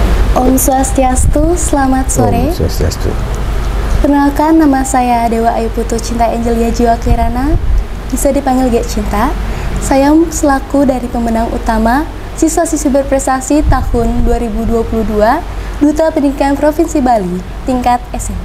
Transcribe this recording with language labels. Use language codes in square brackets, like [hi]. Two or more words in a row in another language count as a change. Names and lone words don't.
[sa] Om Swastiastu, [id] selamat sore. [sa] Om Swastiastu. [id] Perkenalkan, nama saya Dewa Ayu Putu Cinta Angelia Jiwa Kirana, bisa dipanggil Gek Cinta. Saya selaku dari pemenang utama siswa-siswi berprestasi tahun 2022 Duta Pendidikan Provinsi Bali tingkat SMP.